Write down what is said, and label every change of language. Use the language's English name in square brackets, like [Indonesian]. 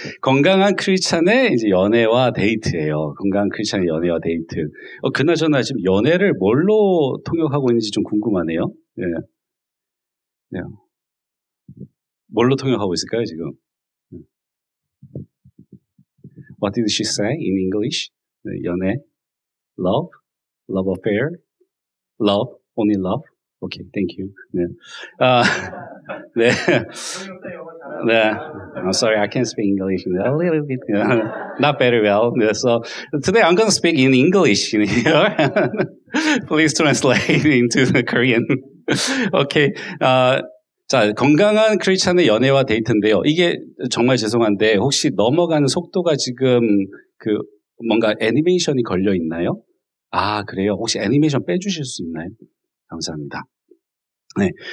[Korean] 건강한 크리스찬의 이제 연애와 데이트예요. 건강한 크리스찬의 연애와 데이트. 그나저나 지금 연애를 뭘로 통역하고 있는지 좀 궁금하네요. 네. 네. 뭘로 통역하고 있을까요, 지금? [English] What did she say in English? [Korean] 네, 연애. [English] Love? Love affair? Love? Only love? Okay, thank you. [Korean] 네. 네. 네. [English] I'm sorry, I can't speak English. A little bit. Not very well. So today I'm going to speak in English here. Please translate into the Korean. Okay. [Korean] 자, 건강한 크리스찬의 연애와 데이트인데요. 이게 정말 죄송한데 혹시 넘어가는 속도가 지금 뭔가 애니메이션이 걸려 있나요? 그래요. 혹시 애니메이션 빼주실 수 있나요? 감사합니다. 네.